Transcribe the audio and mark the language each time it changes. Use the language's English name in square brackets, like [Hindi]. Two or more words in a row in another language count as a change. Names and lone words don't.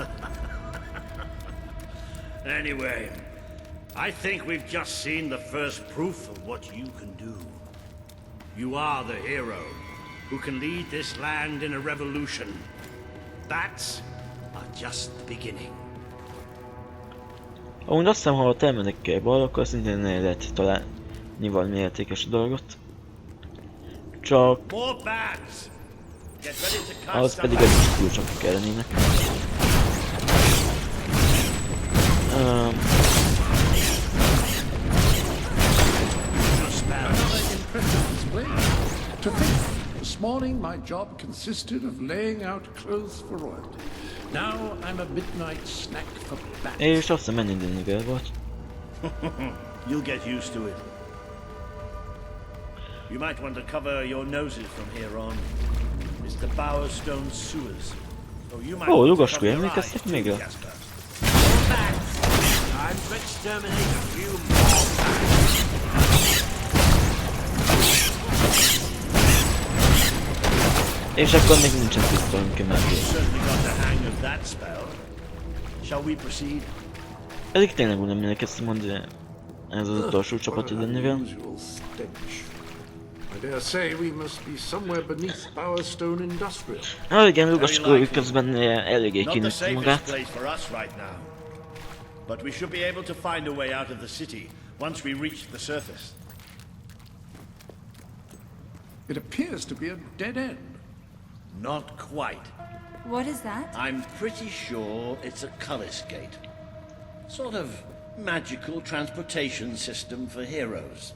[English] Anyway, I think we've just seen the first proof of what you can do. You are the hero who can lead this land in a revolution. Bats are just the beginning. [Hungarian] Amúgy azt hiszem, ha ott elmennek balra, akkor szintén el lehet találni valami értékes dolgot. Csak... [English] More bats! Get ready to cast [Hungarian] ahhoz pedig egy kulcsok kellenének. [English] Another impressive display. To think, this morning my job consisted of laying out clothes for royalty. Now I'm a midnight snack for bats. [Hungarian] És azt hiszem ennyi nivel volt. [English] You'll get used to it. You might want to cover your noses from here on. It's the Bowerstone sewers. So you might [Hungarian] Ó, [English] want to [Hungarian] Lugaskó, [English] cover your [Hungarian] emlékeztek [English] eyes [Hungarian] még [English] too, [Hungarian] rá? [English] Jasper. Time to exterminate a few more bats. [Hungarian] És akkor még nincsen pisztolyunk [English] You [Hungarian] mellé. [English] certainly got the hang of that spell. Shall we proceed? [Hungarian] Pedig tényleg úgy nem emlékeztem, hogy ez az utolsó csapat idenivel. [English] Unusual stench. I dare say we must be somewhere beneath Bowerstone Industrial. [Hungarian] Ah igen, Lugaskó közben eléggé [English] Not the [Hungarian] kinőtte [English] safest [Hungarian] magát. [English] place for us right now. But we should be able to find a way out of the city once we reach the surface. It appears to be a dead end. Not quite. What is that? I'm pretty sure it's a Cullis Gate. Sort of magical transportation system for heroes.